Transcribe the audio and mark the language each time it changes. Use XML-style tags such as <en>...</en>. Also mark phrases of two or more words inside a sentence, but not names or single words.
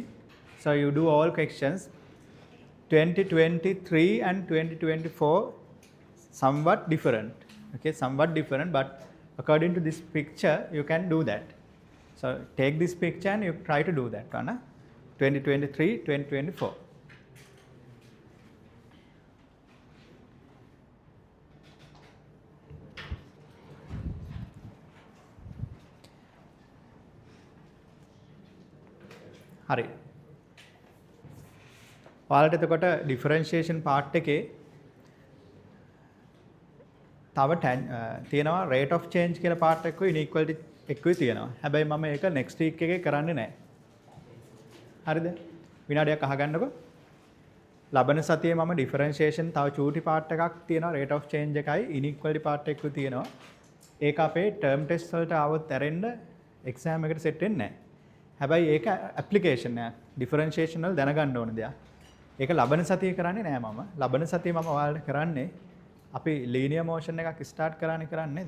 <en>So you do all questions. 2023 and 2024 somewhat different. Okay, somewhat different, but according to this picture, you can do that. So take this picture and you try to do that. 2023, 2024.</en> <si>හරි. ඔයාලට එතකොට</si> <en>differentiation part</en> <si>එකේ තව තියෙනවා</si> <en>rate of change</en> <si>කියලා පාර්ට් එකකුයි inequality එකකුයි තියෙනවා. හැබැයි මම ඒක</si> <en>next week</en> <si>එකේ කරන්නේ නැහැ. හරිද? විනාඩියක් අහගන්නකෝ. ලබන සතියේ මම ඩිෆරන්ෂියේෂන් තව චූටි පාර්ට් එකක් තියෙනවා</si> <en>rate of change</en> <si>එකයි inequality පාර්ට් එකකුයි තියෙනවා. ඒක අපේ</si> <en>term test</en> <si>වලට ආවොත් ඇරෙන්න exam එකට set වෙන්නේ නැහැ. හැබැයි ඒක ඇප්ලිකේෂන් එක ඩිෆරන්ෂියේෂන් වල දැනගන්න ඕන දෙයක්. ඒක ලබන සතියේ කරන්නේ නෑ මම. ලබන සතියේ මම ඔයාලට කරන්නේ අපි</si> <en>linear motion</en> <si>එකක් ස්ටාර්ට් කරන්නේ නේද?</si>